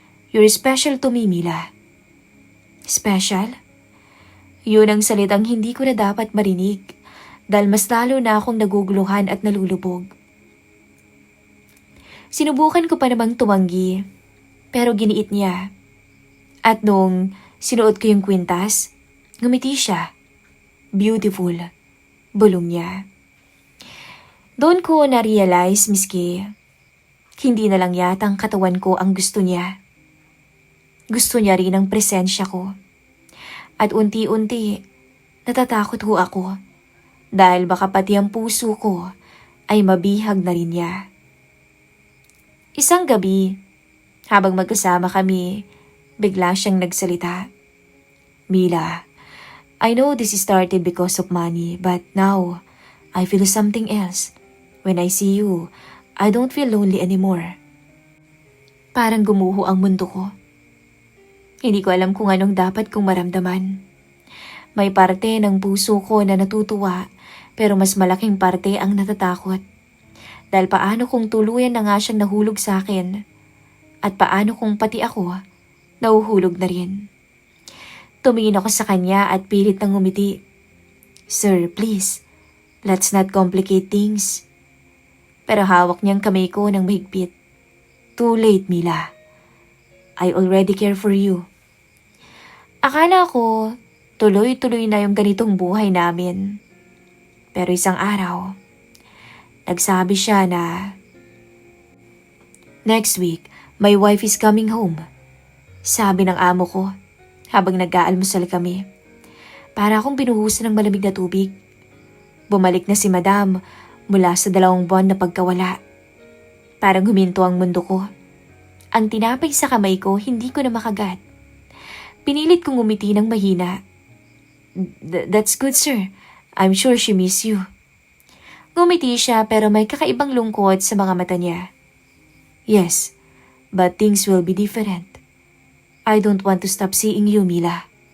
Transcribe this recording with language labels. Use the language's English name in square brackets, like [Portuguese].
[English] You're special to me, Mila. Special? [Filipino] Yun ang salitang hindi ko na dapat marinig dahil mas lalo na akong naguguluhan at nalulubog. Sinubukan ko pa namang tumanggi, pero giniit niya. At nung sinuot ko yung kwintas, ngumiti siya. beautiful, bulong niya. Doon ko na-realize, Miss Kay, hindi na lang yata ang katawan ko ang gusto niya. Gusto niya rin ang presensya ko. At unti-unti, natatakot ho ako dahil baka pati ang puso ko ay mabihag na rin niya. Isang gabi, habang magkasama kami, bigla siyang nagsalita. [English] Mila, I know this started because of money, but now, I feel something else. When I see you, I don't feel lonely anymore. [Filipino] Parang gumuho ang mundo ko. Hindi ko alam kung anong dapat kong maramdaman. May parte ng puso ko na natutuwa, pero mas malaking parte ang natatakot. Dahil paano kung tuluyan na nga siyang nahulog sa akin, at paano kung pati ako nahuhulog na rin. Tumingin ako sa kanya at pilit nang ngumiti. [English] Sir, please, let's not complicate things. [Filipino] Pero hawak niyang kamay ko ng mahigpit. [English] Too late, Mila. I already care for you. [Filipino] Akala ko, tuloy-tuloy na yung ganitong buhay namin. Pero isang araw, nagsabi siya na, [English] next week, my wife is coming home. [Filipino] Sabi ng amo ko, habang nag-aalmusal kami. Para akong binuhusan ng malamig na tubig. Bumalik na si Madam mula sa 2 buwan na pagkawala. Parang huminto ang mundo ko. Ang tinapay sa kamay ko, hindi ko na makagat. Pinilit kong umiti ng mahina. [English] That's good, sir. I'm sure she miss you. [Filipino] Ngumiti siya pero may kakaibang lungkot sa mga mata niya. [English] Yes, but things will be different. I don't want to stop seeing you, Mila.